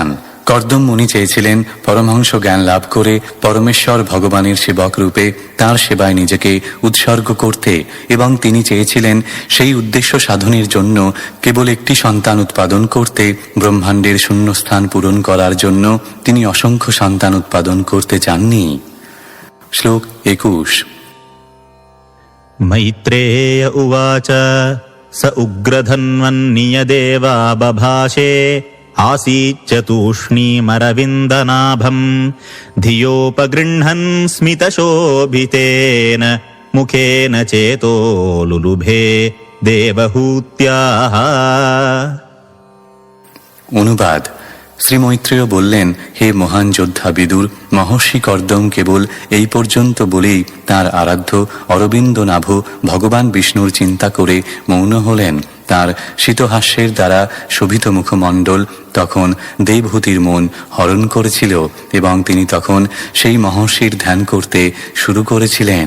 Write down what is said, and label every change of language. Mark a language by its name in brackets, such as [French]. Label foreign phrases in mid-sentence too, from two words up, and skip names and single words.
[Bangla] কর্দম মুনি চেয়েছিলেন পরমহংস জ্ঞান লাভ করে পরমেশ্বর ভগবানের সেবক রূপে তাঁর সেবায় নিজেকে উৎসর্গ করতে, এবং তিনি চেয়েছিলেন সেই উদ্দেশ্য সাধনের জন্য কেবল একটি সন্তান উৎপাদন করতে। ব্রহ্মাণ্ডের শূন্যস্থান পূরণ করার জন্য তিনি অসংখ্য সন্তান উৎপাদন করতে চাননি। শ্লোক 21। [Sanskrit] मैत्रेय उवाच स उग्रधन्वन्नियदेवा बभाषे आसीच्च तूष्णीमरविन्दनाभम् धियोपगृह्णन् स्मितशोभितेन मुखेन चेतो लुलुभे देवहूत्याः। [Bangla] অনুবাদ: শ্রী মৈত্রেয় বললেন, হে মহান যোদ্ধা বিদুর, মহর্ষি কর্দম কেবল এই পর্যন্ত বলেই তার আরাধ্য অরবিন্দ নাভ ভগবান বিষ্ণুর চিন্তা করে মৌন হলেন। তার শীতহাস্যের দ্বারা শোভিত মুখমণ্ডল তখন দেবহূতির মন হরণ করেছিল এবং তিনি তখন সেই মহর্ষির ধ্যান করতে শুরু করেছিলেন।